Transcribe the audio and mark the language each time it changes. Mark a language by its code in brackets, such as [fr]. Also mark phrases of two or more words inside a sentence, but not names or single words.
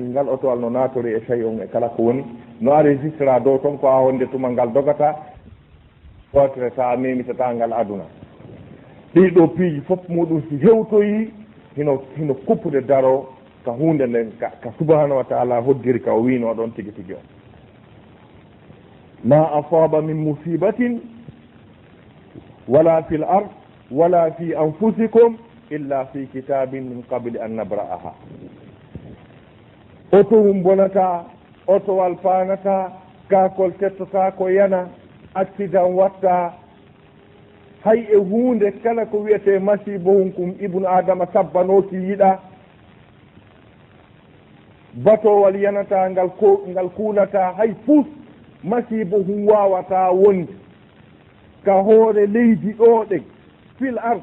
[ff] ngal otowal no natori e chey on e kala ko woni no enregistra dow ton ko a wonde tuma ngal dogata wotere ta memitata ngal aduna ɗiɗo piiji fof muɗum si hewtoyi hino kuppude daro ka hunde nden ka [ar] سبحانه وتعالى [ff] hoddiri ka o wino ɗon tigi tigi o [ar] ما أصاب من مصيبة في الأرض ولا في أنفسكم إلا في كتاب من قبل أن نبرأها [ff] otowum bonata otowal fanata kakol tettota ko yana accident watta hay e hunde kala ko wiyete masibo hunkum [ar] ابن آدم [ff] tabbanoki yiɗa batowal yanata ngal kuunata hay fus masibo hum wawata wonde ka hoore leydi ɗo ɗen [ar] في الأرض